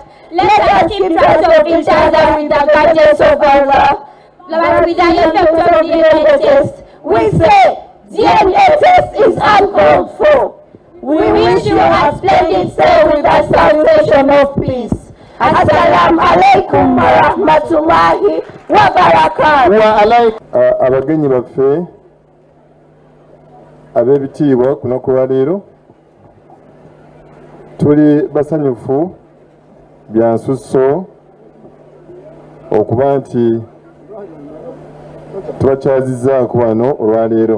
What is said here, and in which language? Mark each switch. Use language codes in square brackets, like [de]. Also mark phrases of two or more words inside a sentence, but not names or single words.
[en] Let us keep track of each other with the guidance of Allah. But with the effect of DNA test, we say DNA test is uncalled for. We wish you a splendid stay with a salvation of peace. [ar] السلام عليكم ورحمة الله وبركاته. وعليكم. [lg] Abagenyi baffe ab'ebitiibwa ku lunaku lwa leero tuli basanyufu bya nsusso okuba nti tubakyazizzaako wano olwaleero.